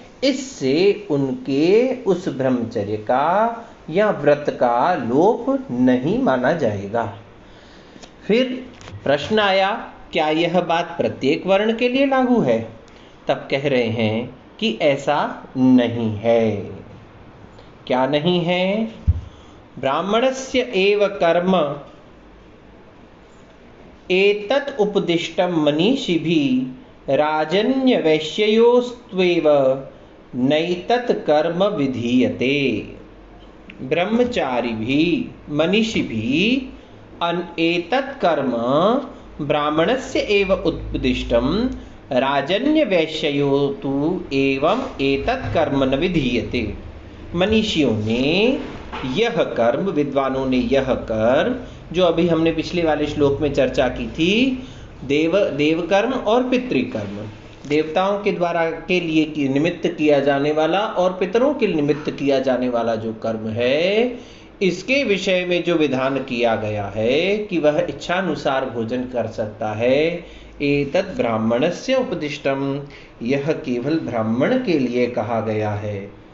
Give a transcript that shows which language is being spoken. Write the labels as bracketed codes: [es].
[hi] इससे उनके उस ब्रह्मचर्य का या व्रत का लोप नहीं माना जाएगा। फिर प्रश्न आया, क्या यह बात प्रत्येक वर्ण के लिए लागू है? तब कह रहे हैं कि ऐसा नहीं है। क्या नहीं है? [sa] ब्राह्मणस्य एव कर्म एतत् उपदिष्टं मनीषिभिः राजन्यवैश्ययोस्त्वेव नैतत् कर्म विधीयते। ब्रह्मचारिभिः मनीषिभिः एतत् कर्म ब्राह्मणस्य एव उपदिष्टं राजन्यवैश्ययो तु एवं एतत् कर्म न विधीयते। [hi] मनीषियों ने यह कर्म, विद्वानों ने यह कर्म, जो अभी हमने पिछले वाले श्लोक में चर्चा की थी, देव कर्म और पितृकर्म, देवताओं के द्वारा के लिए निमित्त किया जाने वाला और पितरों के निमित्त किया जाने वाला जो कर्म है, इसके विषय में जो विधान किया गया है कि वह इच्छानुसार भोजन कर सकता है, [sa] एतत् ब्राह्मणस्य उपदिष्टम, [hi] यह केवल ब्राह्मण के लिए कहा गया है।